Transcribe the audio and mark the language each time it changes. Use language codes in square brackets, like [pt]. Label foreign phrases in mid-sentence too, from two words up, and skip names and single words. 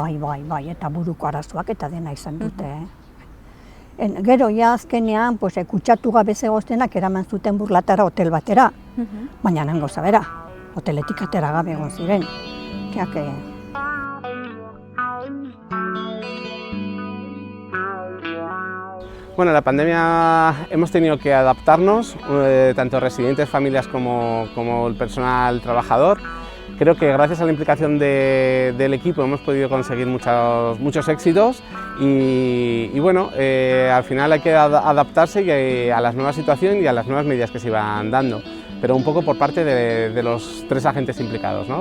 [eu] Bai, eta buruko arazoak eta dena izan dute. Gero, azkenean, kutsatu gabe zegoztenak eraman zuten Burlatara hotel batera, baina nango zabera, hoteletik atera gabe egon ziren. [es] Bueno, la pandemia hemos tenido que adaptarnos, tanto residentes, familias como el personal trabajador. Creo que gracias a la implicación del equipo hemos podido conseguir muchos éxitos y bueno, al final hay que adaptarse a la nueva situación y a las nuevas medidas que se iban dando, pero un poco por parte de los 3 agentes implicados, ¿no?